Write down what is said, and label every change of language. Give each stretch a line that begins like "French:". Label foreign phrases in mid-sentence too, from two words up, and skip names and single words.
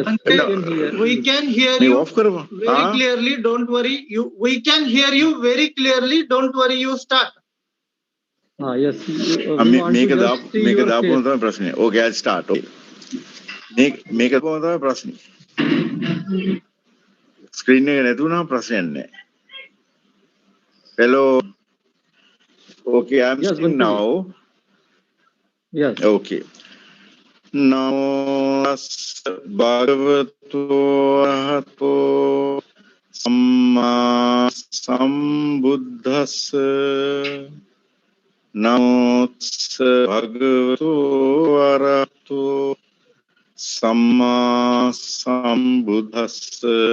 English: we can hear you very clearly. Don't worry. We can hear you very clearly. Don't worry. You start. Yes. Make it up. Okay, I'll start. Okay. Make it up.
Sinhala: Screen එක නැතුණා ප්‍රශ්නයක් නැහැ.
English: Hello. Okay, I'm Yes, speaking Bante ji. now. Yes. Okay.
Pali: Namo tassa bhagavato arahato samma sambuddhassa. Namo tassa bhagavato arahato samma sambuddhassa.